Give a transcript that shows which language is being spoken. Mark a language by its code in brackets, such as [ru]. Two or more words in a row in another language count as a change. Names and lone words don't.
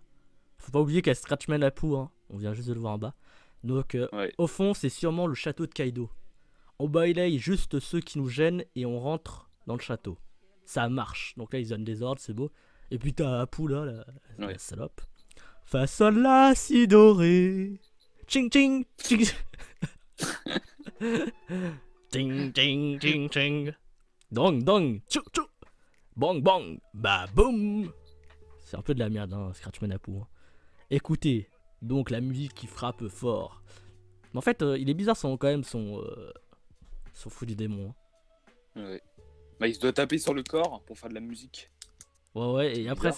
[fr] Faut pas oublier qu'elle Scratchman à Pou, hein. On vient juste de le voir en bas. Donc, Ouais. au fond, c'est sûrement le château de Kaido. On balaye juste ceux qui nous gênent et on rentre dans le château. Ça marche. Donc là, ils donnent des ordres, c'est beau. Et puis t'as Apu là, la Ouais. salope. Façon la si dorée. Ching ching ching. Ting ting ting ting. Dong dong. Chou chou. Bang bang. Bah boum. C'est un peu de la merde, hein, Scratchman Apu. Hein. Écoutez, donc la musique qui frappe fort. Mais en fait, il est bizarre quand même son fou du démon. Hein. Ouais. Bah, il se doit taper sur le corps pour faire de la musique. Ouais, et après